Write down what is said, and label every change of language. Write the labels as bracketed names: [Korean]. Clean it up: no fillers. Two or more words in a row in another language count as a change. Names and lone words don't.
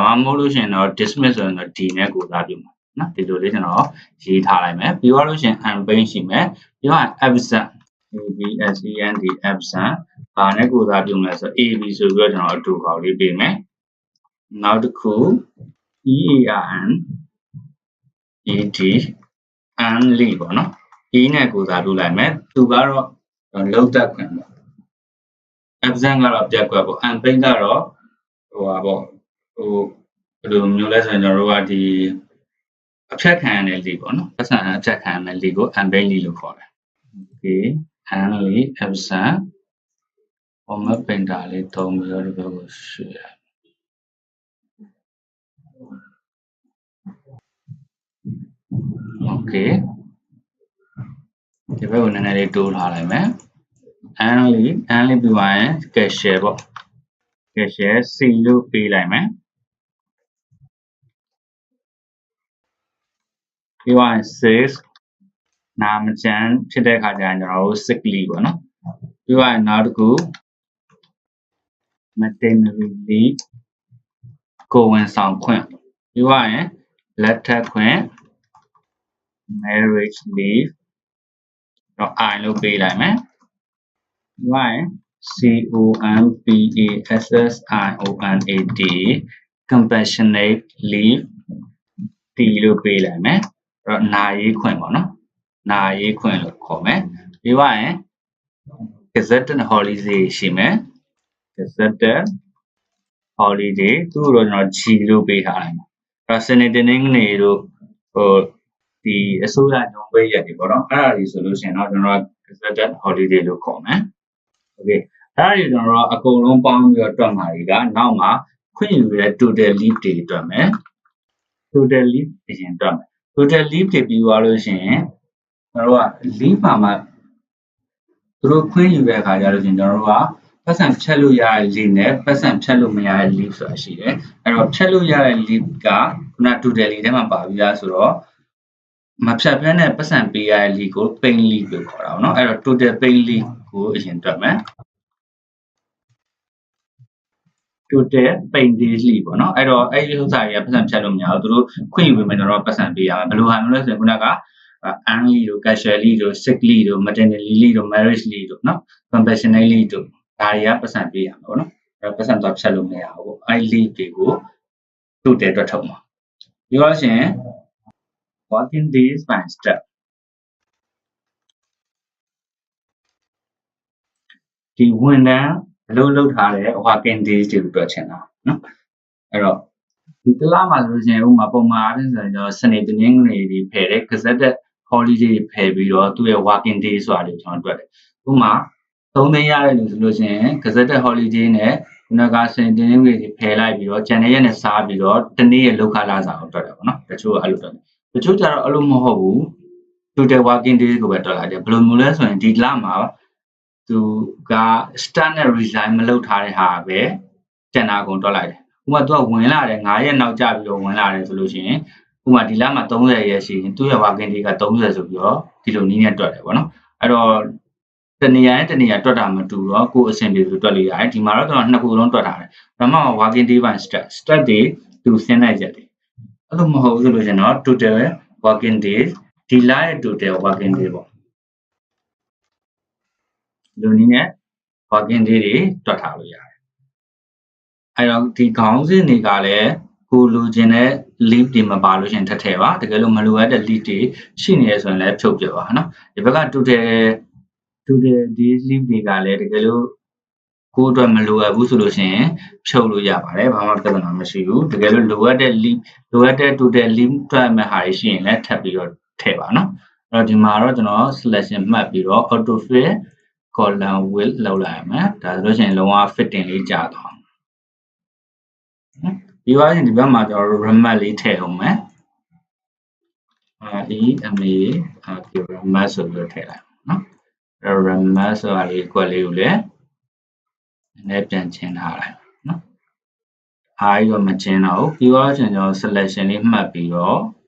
[Burmese] မှမဟုတ်လို့ရှိရင်တော့ dismiss ဆိုရင်တော့ d နဲ့ကိုစားပြုမယ်နော်ဒီလိုလေးကျွန်တော်ရေးထားလိုက်မယ်ပြီးတော့လို့ရှိရင် unpaid ရှိမယ်ပြီးတော့ [English] absent absent [Burmese] ဘာနဲ့ကိုစားပြုမယ်ဆို ab ဆိုပြီးတော့ကျွန်တော်အတူခေါက်လေးပေးမယ်နောက်တစ်ခု [English] earn ed and leave [Burmese] ပေါ့နော် e နဲ့ကိုစားပြုလိုက်မယ်သူကတော့လုံးသက်ခွင့်ပေါ့ absent ကတော့ပြတ်ကွက်ပေါ့ unpaid ကတော့ဟိုပါပေါ့ဟိုဘယ်လိုမျိုးလဲဆိုရင်ကျွန်တော်တို့ကဒီအဖြတ်ခံရတဲ့ leave ပေါ့နော်ပတ်စံအဖြတ်ခံရတဲ့ leave ကို [English] unpaid leave [Burmese] လို့ခေါ်တယ် [English] okay and leave absent format painter [Burmese] လေးသုံးပြီးတော့ဒီဘက်ကိုရွှေ့ရ okay ဒီဘက်ကိုနည်းနည်းလေးတိုးထားလိုက်မယ် [English] and leave [Burmese] ပြီးသွားရင် cashier ပေါ့ [English] cashier C [Burmese] လို့ပေးလိုက်မယ် ပြီးသွားရင် sales နာမကျန်ဖြစ်တဲ့အခါကျရင်ကျွန်တော်တို့ [English] sick leave [Burmese] ပေါ့နော်ပြီးသွားရင်နောက်တစ်ခု [English] maternity leave [Burmese] ကိုယ်ဝန်ဆောင်ခွင့်ပြီးသွားရင်လက်ထပ်ခွင့် [English] marriage leave [Burmese] တော့ I လို့ပေးလိုက်မယ် [English] compassionate compassionate leave [Burmese] တီလို့ပေးလိုက်မယ်အဲ့တော့နာရေးခွင့်ပေါ့နော်နာရေးခွင့်လို့ခေါ်မယ်ပြီးသွားရင် [English] gazetted holiday [Burmese] ရှိမယ် [English] gazetted holiday [Burmese] သူ့တော့ကျွန်တော် G လို့ပေးထားလိုက်မယ်အဲ့ တော့စနေတနင်္ဂနွေတို့ဒီအစိုးရညွှန်ပေးရက်တွေပေါ့နော်အဲ့ဒါတွေဆိုလို့ရှိရင်တော့ကျွန်တော် [English] gazetted holiday [Burmese] လို့ခေါ်မယ် okay အဲ့ဒါတွေကျွန်တော်အကုန်လုံးပေါင်း ပြီးတော့တွက်မှာတွေကနောက်မှာခွင့်ယူရတဲ့ [English] total leave [Burmese] တွေတွက်မယ် [English] total leave [Burmese] အရင်တွက်မယ် [English] total leave [Burmese] တွေပြီးသွားလို့ရှိရင်ကျွန်တော်က leave မှာသူတို့ခွင့်ယူတဲ့အခါကျတော့ကျွန်တော်ကပတ်စံဖြတ်လို့ရတဲ့ leave နဲ့ပတ်စံဖြတ်လို့မရတဲ့ leave ဆိုတာရှိတယ်အဲ့တော့ဖြတ်လို့ရတဲ့ leave ကခုန [English] total leave [Burmese] ထဲမှာပါပြီးသားဆိုတော့မဖြတ်ဘဲနဲ့ပတ်စံပေးရတဲ့ leave ကို [English] paid leave [Burmese] လို့ခေါ်တာပေါ့နော်အဲ့တော့ [English] total paid leave [Burmese] ကိုအရင်တွက်မယ် [English] total paid days leave [Burmese] ပေါ့နော်အဲ့တော့အဲ့ဒီဥစ္စာတွေကပတ်စံဖြတ်လို့မရဘူးသူတို့ခွင့်ယူပေးမယ်ကျွန်တော်ပတ်စံပေးရမယ်ဘယ်လိုဟာမျိုးလဲဆိုရင်ခုနက [English] earn leave [Burmese] တို့ [English] casual leave [Burmese] တို့ [English] sick leave [Burmese] တို့ [English] maternity leave [Burmese] တို့ [English] marriage leave [Burmese] တို့နော် [English] compassionate leave [Burmese] တို့ဒါတွေကပတ်စံပေးရမှာပေါ့နော်အဲ့ပတ်စံတော့ဖြတ်လို့မရဘူးပေါ့အဲ့ leave တွေကို total တွက်ထုတ်မှာပြီးတော့ရှင် [English] working days by step [Burmese] ဒီဝန်ထမ်းအလုပ်လုပ်ထားတဲ့ [English] working days [Burmese] တွေကိုတွက်ချင်တာနော်အဲ့တော့ဒီတစ်လမှာဆိုလို့ရှိရင်ဥပမာပုံမှန်အားဖြင့်ဆိုရင်ကျွန်တော်စနေတနင်္ဂနွေတွေဖယ်တယ် [English] gazetted holiday [Burmese] တွေဖယ်ပြီးတော့သူ့ရဲ့ [English] working day [Burmese] ဆိုတာတွေကျွန်တော်တွက်တယ်ဥပမာ3 သိန်းရတယ်လို့ဆိုလို့ရှိရင် [English] gazetted holiday [Burmese] နဲ့ခုနကစနေတနင်္ဂနွေတွေဖယ်လိုက်ပြီးတော့ကျန်တဲ့ရက်နဲ့စားပြီးတော့တနေ့ရဲ့လောက်ခလာစာကိုတွက်တယ်ပေါ့နော်တချို့အဲ့လိုတွက်တယ်တချို့ ကျတော့အဲ့လိုမဟုတ်ဘူး [English] total working days [Burmese] ကိုပဲတွက်လိုက်တယ်ဘယ်လိုမျိုးလဲဆိုရင်ဒီလမှာသူက start နဲ့ resign မလုပ်ထားတဲ့ဟာပဲကျန်တာ ကုန်တွက်လိုက်တယ်ဥပမာသူကဝင်လာတယ်9ရက်နောက်ကျပြီးတော့ဝင်လာတယ်ဆိုလို့ရှိရင်ဥပမာဒီလမှာ30ရက်ရှိရင်သူ့ရဲ့ [English] working day [Burmese] က30ဆိုပြီးတော့ဒီလိုနည်းနဲ့တွက်တယ်ပေါ့နော်အဲ့တော့တနေရာနဲ့တနေရာတွက်တာမတူတော့ကိုယ်အဆင်ပြေလို့တွက်လို့ရတယ်ဒီမှာတော့ကျွန်တော်နှစ်ခုလုံးတွက်ထားတယ်ဒါမှမဟုတ် [English] working day by start [Burmese] တွေသူဆင်းလိုက်ရက်တယ်အဲ့လိုမဟုတ်ဘူးဆိုလို့ရှိရင်တော့ [English] total working days [Burmese] ဒီလရဲ့ [English] total working day [Burmese] ပေါ့ လူနည်းနဲ့ [English] working day [Burmese] တွေတွက်ထားလို့ရတယ်အဲ့တော့ဒီခေါင်းစဉ်တွေကလည်းကိုလိုချင်တဲ့ leave တွေမပါလို့ရှင်ထပ်ထ ည့်ပါတကယ်လို့မလိုအပ်တဲ့ leave တွေရှိနေရဆိုရင်လည်းဖြုတ်ပြပါနော်ဒီဘက်က [English] total days leave [Burmese] တွေကလည်းတကယ်လို့ကိုယ်အတွက်မလိုအပ်ဘူးဆိုလို့ရှင်ဖြုတ်လို့ရပါတယ်ဘာမှပြဿနာမရှိဘူးတကယ်လို့လိုအပ်တဲ့ leave လိုအပ်တဲ့ [English] total leave [Burmese] တွက်မဲ့ဟာတွေရှိရင်လည်းထပ်ပြီးတော့ထည့်ပါနော်အဲ့တော့ဒီမှာတော့ကျွန်တော် selection မှတ်ပြီးတော့ [English] auto fill column width [Burmese] လောက်လိုက်ရမယ်ဒါဆိုလို့ရှိရင်လုံးဝ fitting လေးကြာသွား ပြီးသွားရင်ဒီဘက်မှာကျွန်တော်တို့ remark လေးထည့်အောင်မယ်remark ဆိုပြီးထည့်လိုက်နော်အဲ့ remark ဆိုတာလေးကွက်လေးကိုလည်းနည်းပြန်ချင်းထားလိုက်နော်အားရောမချင်းတော့ဘူးပြီးသွားရင်ကျွန်တော် selection လေးမှတ်ပြီးတော့